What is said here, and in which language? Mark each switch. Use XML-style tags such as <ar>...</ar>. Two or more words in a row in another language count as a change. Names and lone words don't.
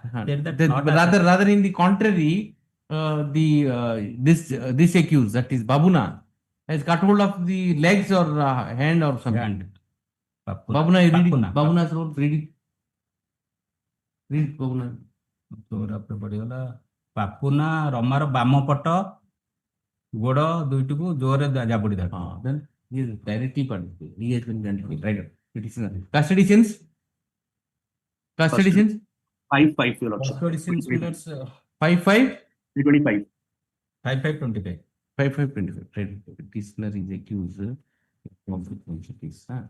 <en>Tell that the- not rather in the contrary, this accused, that is Babuna, has cut hold of the legs or hand or something. Hand. Babuna, you read it. Papuna. Babuna's role, read it. Read it, Babuna.</en> <or>ପାପୁନା ରମାର ବାମ ପଟ ଗୋଡ ଦୁଇଟିକୁ ଜୋରରେ ଜାବୁଡି ଧରିଲା।</or> <en>Then he is directly participated. He has been identified. Right. It is custodians. Custodians. 5-5, Your Lordship. Custodians, 5-5. 325. 5-5-25. 5-5-25. Right. Petitioner is accused of the case.</en>